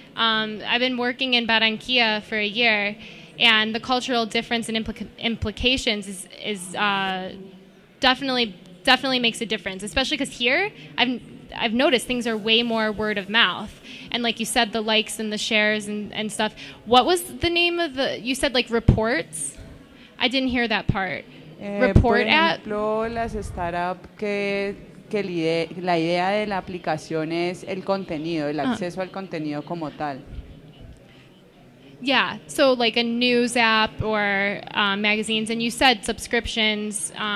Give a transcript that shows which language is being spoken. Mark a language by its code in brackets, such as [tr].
[en] I've been working in Barranquilla for a year, and the cultural difference and implications is definitely makes a difference, especially because here I've noticed things are way more word of mouth. And like you said, the likes and the shares and stuff. What was the name of you said like reports? I didn't hear that part. Report at? [es] Por ejemplo, las startups que la idea de la aplicación es el contenido, el acceso al contenido como tal. [en] Yeah, so like a news app or magazines, and you said subscriptions.